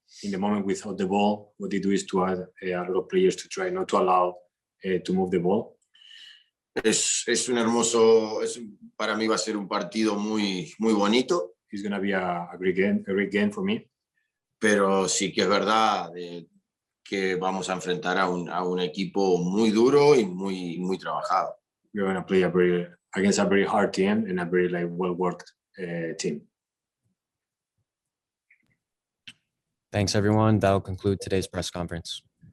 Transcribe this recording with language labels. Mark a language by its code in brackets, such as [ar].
[en] In the moment without the ball, what they do is to add a lot of players to try not to allow to move the ball. [es] Es un hermoso, para mí va a ser un partido muy bonito. [en] It's going to be a great game for me. [es] Pero sí que es verdad que vamos a enfrentar a un equipo muy duro y muy trabajado. [en] We're going to play against a very hard team and a very well-worked team. Thanks, everyone. That'll conclude today's press conference.